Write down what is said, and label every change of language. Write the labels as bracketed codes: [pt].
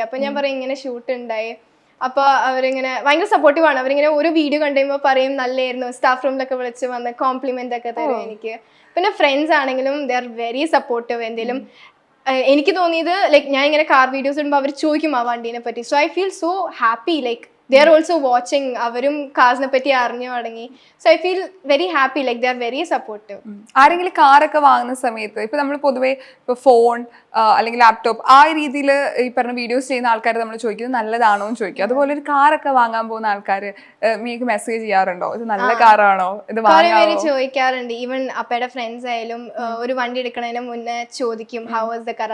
[ml] അപ്പൊ ഞാൻ പറയും ഇങ്ങനെ ഷൂട്ട് ഉണ്ടായി. അപ്പൊ അവരിങ്ങനെ ഭയങ്കര സപ്പോർട്ടീവ് ആണ്. അവരിങ്ങനെ ഒരു വീഡിയോ കണ്ടുകഴിയുമ്പോൾ പറയും നല്ലായിരുന്നു, സ്റ്റാഫ് റൂമിലൊക്കെ വിളിച്ച് വന്ന് കോംപ്ലിമെന്റ് ഒക്കെ തരും എനിക്ക്. പിന്നെ ഫ്രണ്ട്സ് ആണെങ്കിലും [en] They are very supportive. [ml] എന്തെങ്കിലും എനിക്ക് തോന്നിയത് ലൈക്ക് ഞാൻ ഇങ്ങനെ കാർ വീഡിയോസ് ഇടുമ്പോൾ അവർ ചോദിക്കും ആ വണ്ടീനെ പറ്റി. [en] So I feel so happy. Like they are also watching. [ml] അവരും കാറിനെ പറ്റി അറിഞ്ഞു തുടങ്ങി. [en] So I feel very happy. Like they are very supportive. [ml] ആരെങ്കിലും കാറൊക്കെ വാങ്ങുന്ന സമയത്ത് ഇപ്പൊ നമ്മൾ പൊതുവെ ഇപ്പൊ ഫോൺ അല്ലെങ്കിൽ ലാപ്ടോപ്പ് ആ രീതിയിൽ ഈ പറഞ്ഞ വീഡിയോസ് ചെയ്യുന്ന ആൾക്കാർ നമ്മൾ ചോദിക്കുന്നത് നല്ലതാണോ എന്ന് ചോദിക്കും. അതുപോലെ ഒരു കാറൊക്കെ വാങ്ങാൻ പോകുന്ന ആൾക്കാർ మీకు മെസ്സേജ് ചെയ്യാറുണ്ടോ ഇത് നല്ല കാറാണോ ഇത് വാങ്ങാമോ? ചോദിക്കാറുണ്ട്. ഈവൻ അപ്പയുടെ ഫ്രണ്ട്സ് ആയാലും ഒരു വണ്ടി എടുക്കുന്നതിന് മുന്നേ ചോദിക്കും [en] How was the car.